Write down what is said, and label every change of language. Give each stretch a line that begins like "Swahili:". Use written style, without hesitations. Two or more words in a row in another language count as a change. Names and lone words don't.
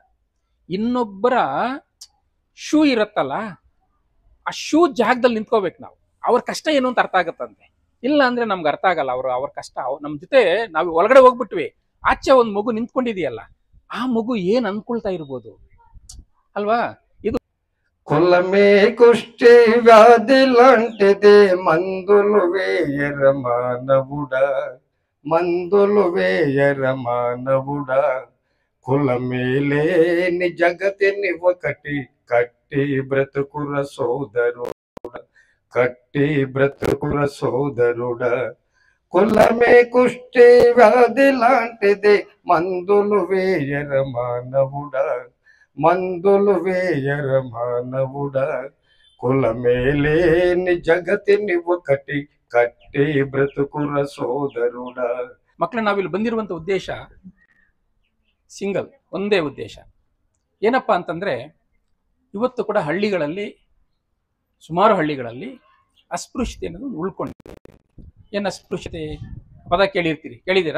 Kannada: ಇನ್ನೊಬ್ಬರ ಶೂ ಇರತ್ತಲ್ಲ, ಆ ಶೂ ಜಾಗದಲ್ಲಿ ನಿಂತ್ಕೋಬೇಕು ನಾವು. ಅವ್ರ ಕಷ್ಟ ಏನು ಅಂತ ಅರ್ಥ ಆಗತ್ತಂತೆ. ಇಲ್ಲ ಅಂದ್ರೆ ನಮ್ಗೆ ಅರ್ಥ ಆಗಲ್ಲ ಅವ್ರ ಕಷ್ಟ. ನಮ್ ಜೊತೆ ನಾವು ಒಳಗಡೆ ಹೋಗ್ಬಿಟ್ವಿ, ಆಚೆ ಒಂದು ಮಗು ನಿಂತ್ಕೊಂಡಿದೆಯಲ್ಲ, ಆ ಮಗು ಏನ್ ಅನ್ಕೊಳ್ತಾ ಇರ್ಬೋದು ಅಲ್ವಾ? ಇದು
Telugu: కులమే కుష్టి వ్యాధి లాంటిది, మందులు వేయర మానవుడా, మందులు వేయర మానవుడా. కులమే లేని జగతిని ఒకటి కట్టి బ్రతుకుర సోదరుడా, కట్టి బ్రతుకుర సోదరుడా. కులమే కుష్టి వ్యాధి లాంటిది, మందులు వేయర మానవుడా, మందులు వేయర మానవుడా. కులమేలేని జగతిని ఒకటి కట్టి బ్రతుకుర సోదరుడా.
Kannada: ಮಕ್ಕಳು, ನಾವಿಲ್ಲಿ ಬಂದಿರುವಂತ ಉದ್ದೇಶ ಸಿಂಗಲ್, ಒಂದೇ ಉದ್ದೇಶ. ಏನಪ್ಪಾ ಅಂತಂದ್ರೆ, ಇವತ್ತು ಕೂಡ ಹಳ್ಳಿಗಳಲ್ಲಿ, ಸುಮಾರು ಹಳ್ಳಿಗಳಲ್ಲಿ ಅಸ್ಪೃಶ್ಯತೆ ಅನ್ನೋದು ಉಳ್ಕೊಂಡಿದೆ. ಏನ್ ಅಸ್ಪೃಶ್ಯತೆ ಪದ ಕೇಳಿದ್ದೀರಾ?